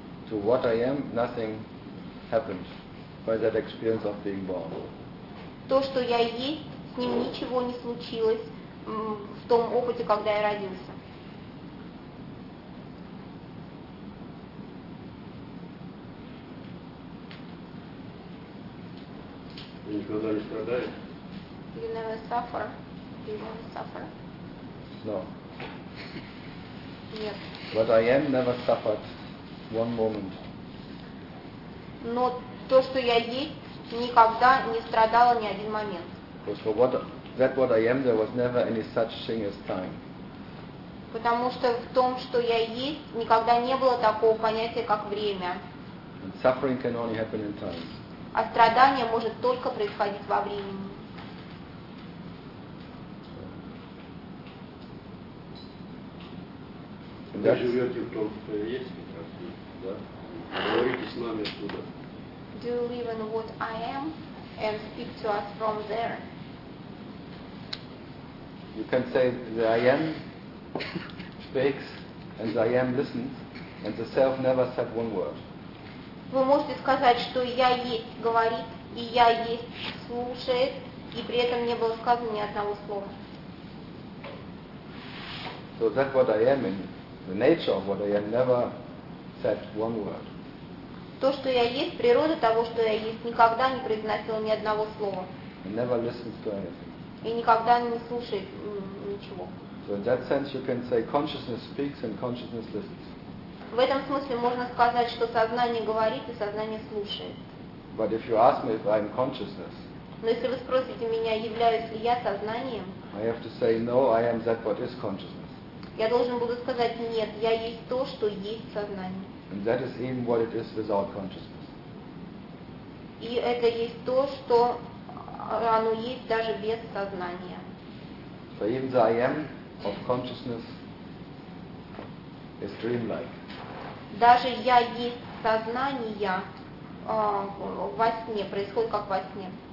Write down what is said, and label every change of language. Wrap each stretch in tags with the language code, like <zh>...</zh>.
<en>To what I am, nothing happens by that experience of being born.</en> <ru>То, что я есть, с ним ничего не случилось в том опыте, когда я родился. Вы никогда не страдаете?</ru> <en>You never suffer. You never suffer. No. Yes. But I am never suffered one moment.</en> <ru>Но то, что я есть, никогда не страдала ни один момент.</ru> <en>Because for what that what I am, there was never any such thing as time.</en> <ru>Потому что в том, что я есть, никогда не было такого понятия, как время.</ru> <en>And suffering can only happen in time.</en> <ru>А страдание может только происходить во времени. Вы живете в том, что есть, да? Говорите с нами оттуда.</ru> <en>Do you live in what I am and speak to us from there? You can say the I am speaks and the I am listens and the self never said one word.</en> <ru>Вы можете сказать, что я есть говорит и я есть слушает и при этом не было сказано ни одного слова.</ru> <en>So that what I am in the nature of what I am never said one word.</en> <ru>То, что я есть, природа того, что я есть, никогда не произносила ни одного слова.</ru> <en>And never listens to anything.</en> <ru>И никогда не слушает ничего.</ru> <en>So in that sense you can say consciousness speaks and consciousness listens.</en> <ru>В этом смысле можно сказать, что сознание говорит и сознание слушает.</ru> <en>But if you ask me if I'm consciousness,</en> <ru>но если вы спросите меня, являюсь ли я сознанием,</ru> <en>I have to say, no, I am that what is consciousness.</en> <ru>Я должен буду сказать, нет, я есть то, что есть сознание.</ru> <en>And that is even what it is without consciousness.</en> <ru>И это есть то, что оно есть даже без сознания.</ru> <en>So even the I am of consciousness is dreamlike.</en> <ru>Даже я есть сознание, во сне, происходит как во сне.</ru>